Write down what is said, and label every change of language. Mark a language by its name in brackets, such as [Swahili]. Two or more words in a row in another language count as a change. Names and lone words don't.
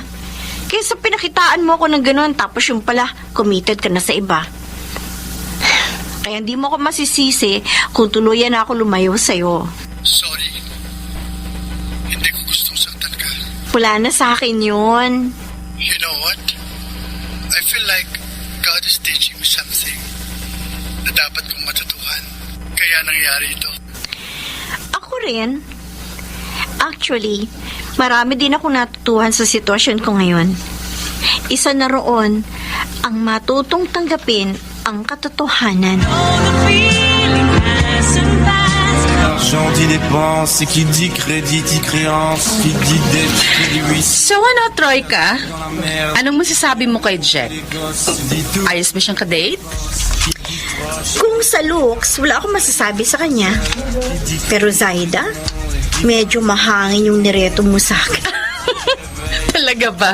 [Filipino] Kaysa pinakitaan mo ako ng gano'n tapos yung pala, committed ka na sa iba. Kaya hindi mo ako masisisi kung tuluyan na ako lumayo sa'yo. Sorry. Hindi ko gustong saktan ka. Wala na sa akin yun. [English] You know what? I feel like God is teaching me something [Filipino] na dapat kong matutuhan. Kaya nangyari ito. Ako rin. Actually, marami din akong natutuhan sa sitwasyon ko ngayon. Isa na roon ang matutong tanggapin ang katotohanan. [French] L'argent dit dépense, qui dit crédit dit créance, qui dit dette dit oui. [Filipino] So ano, Troika? Anong masasabi mo kay Jack? Ayos ba siyang ka-date? Kung sa looks, wala akong masasabi sa kanya. Pero Zaida, Medyo mahangin yung nireto mo sa akin. Talaga ba?